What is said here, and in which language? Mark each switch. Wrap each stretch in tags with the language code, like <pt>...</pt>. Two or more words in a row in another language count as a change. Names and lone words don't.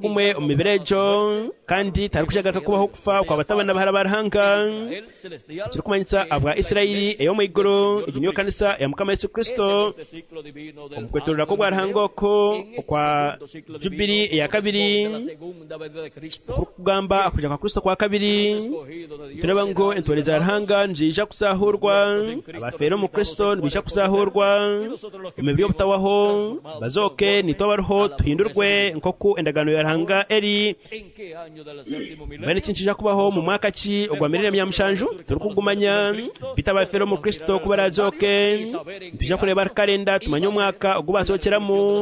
<nyn>gumwe omu mibiri egyo kandi tarikwija kugaruka kubaho okufa kw'abatabani n'abahara ba Ruhanga kirikumanyisa abwa Isirairi ey'omu iguru egi niyo kanisa ya mukama Yesu Kristo omu kwetorera kw'obwa Ruhanga oko okwa jubiri eya kabiri okugamba akuja kwa Kristo kwa kabiri tureba ngo entore za Ruhanga nijija kuzahurwa abafeere omu Kristo nibija kuzahurwa emibiri y'obutawaho bazooke nitwe abariho tuhindurwe nk'oku endagaano ya Ruhanga eri mbwenu eki nikija kubaho mu mwaka ki ogwa 2007 turikugumanya bita abafeere omu Kristo kuba barazooke nitwija kureba kalenda tumanye omwaka ogu bazookeramu</nyn>